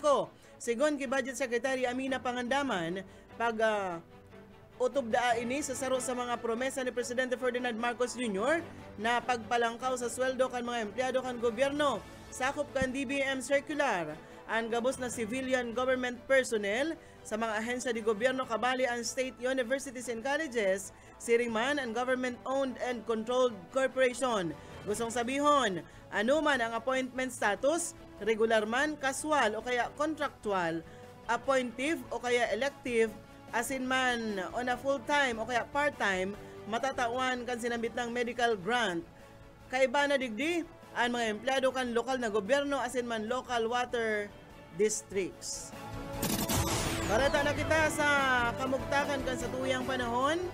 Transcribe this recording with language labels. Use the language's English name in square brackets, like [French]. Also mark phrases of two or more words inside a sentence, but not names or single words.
[Bikol] Sigon kay [English] Budget Secretary [Bikol] Amina Pangandaman, utob daa ini sa saro sa mga promesa ni Presidente Ferdinand Marcos Jr. na pagpalangkaw sa sweldo kan mga empleyado kan gobyerno. Sakop kan DBM Circular ang gabos na [English] civilian government personnel [Bikol] sa mga ahensya di gobyerno kabali ang [English] state universities and colleges, [Bikol] siring man ang [English] government-owned and controlled corporation. [Bikol] Gustong sabihon, ano man ang [English] appointment status, [Bikol] regular man, casual o kaya contractual, appointive o kaya elective, asin man [English] on a full-time [Bikol] o kaya part-time, matatawan kan sinambit ng medical grant. Kaiba na digdi, ang mga empleyado kan lokal na gobyerno asin man [English] local water districts. [Bikol] Barata na kita sa kamugtakan kan sa tuyang panahon.